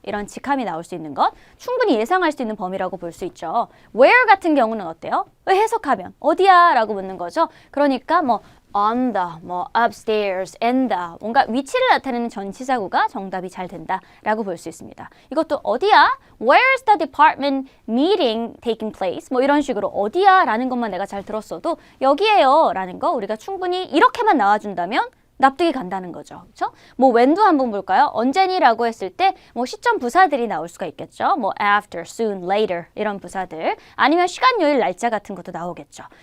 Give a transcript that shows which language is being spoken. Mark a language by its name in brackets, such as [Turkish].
[Korean] 이런 직함이 나올 수 있는 것. 충분히 예상할 수 있는 범위라고 볼 수 있죠. where 같은 경우는 어때요? 해석하면 어디야? 라고 묻는 거죠. 그러니까 뭐 on the, 뭐 upstairs, in the 뭔가 위치를 나타내는 전치사구가 정답이 잘 된다라고 볼 수 있습니다. 이것도 어디야? [English] Where's the department meeting taking place? [Korean] 뭐 이런 식으로 어디야? 라는 것만 내가 잘 들었어도 여기에요 라는 거 우리가 충분히 이렇게만 나와준다면 납득이 간다는 거죠. 그렇죠? 뭐 when도 한번 볼까요? 언제니라고 했을 때 뭐 시점 부사들이 나올 수가 있겠죠. 뭐 after, soon, later 이런 부사들 아니면 시간, 요일, 날짜 같은 것도 나오겠죠.